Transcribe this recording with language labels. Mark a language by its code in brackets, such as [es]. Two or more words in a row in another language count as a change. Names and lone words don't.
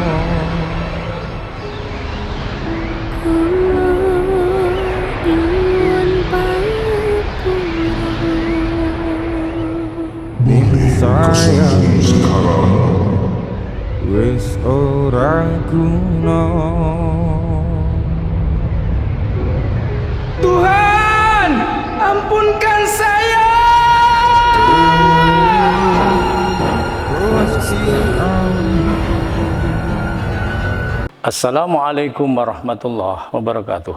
[ms] Boleh kau sembuh sekarang? [jv] wis ora guna. [ms] Tuhan, ampunkan saya. [jv] Gusti Allah. [ar] Assalamualaikum warahmatullahi wabarakatuh.